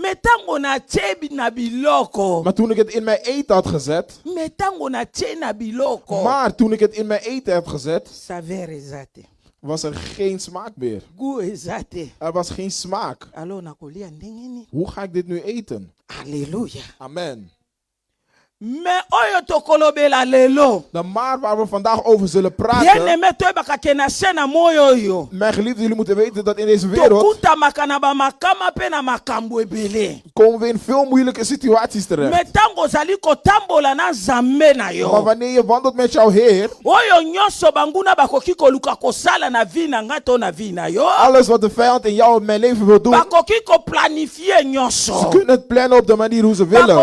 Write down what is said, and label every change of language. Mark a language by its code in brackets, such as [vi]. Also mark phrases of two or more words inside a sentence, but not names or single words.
[nl] Maar toen ik het in mijn eten had gezet, was er geen smaak meer. Er was geen smaak. Hoe ga ik dit nu eten? Halleluja. Amen. [ln] Mais oyo tokolobela lelo. [nl] De maar waar we vandaag over zullen praten. Mijn geliefden, jullie moeten weten dat in deze wereld komen we in veel moeilijke situaties terecht. Maar wanneer je wandelt met jouw Heer, alles wat de vijand in jou en mijn leven wil doen, ze kunnen het plannen op de manier hoe ze willen.